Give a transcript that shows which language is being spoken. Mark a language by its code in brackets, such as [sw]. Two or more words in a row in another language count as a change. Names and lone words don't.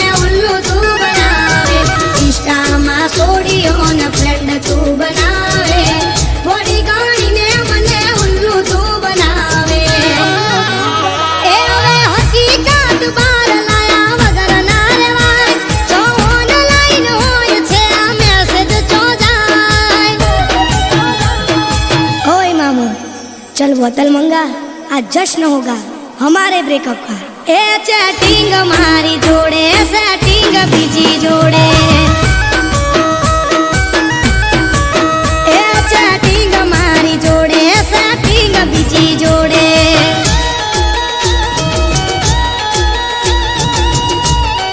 [gu] ઉલ્લુ તું બનાવે ઇન્સ્ટામાં સોડીઓને ફ્રેન્ડ તું બનાવે બોડી ગાણીને મને ઉલ્લુ તું બનાવે એ હવે હકીકત બહાર લાયા વગર ના રેવાય જો ઓનલાઈન હોય છે આ મેસેજ ચો જાય [hi] ओए मामू चल बोतल मंगा आज जश्न होगा हमारे ब्रेकअप का [gu] એ ચૅટિંગ મારી જોડે સેટિંગ બીજી જોડે એ ચૅટિંગ મારી જોડે સેટિંગ બીજી જોડે